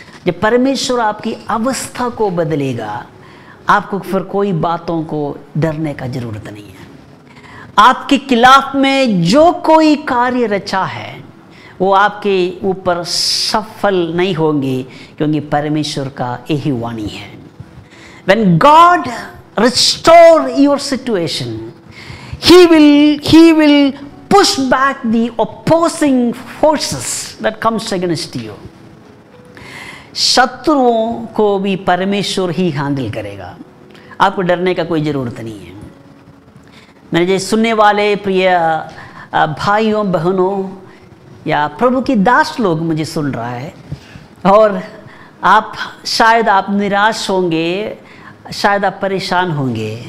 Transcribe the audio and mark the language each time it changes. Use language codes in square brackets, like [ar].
[hi] जब परमेश्वर आपकी अवस्था को बदलेगा, आपको फिर कोई बातों को डरने का जरूरत नहीं है। आपके खिलाफ में जो कोई कार्य रचा है वो आपके ऊपर सफल नहीं होंगे, क्योंकि परमेश्वर का यही वाणी है। [en] When God restore your situation, He will push back the opposing forces that comes against you. [hi] शत्रुओं को भी परमेश्वर ही हैंडल करेगा। आपको डरने का कोई ज़रूरत नहीं है। मेरे जैसे सुनने वाले प्रिय भाइयों बहनों या प्रभु की दास लोग मुझे सुन रहा है, और शायद आप निराश होंगे, शायद आप परेशान होंगे।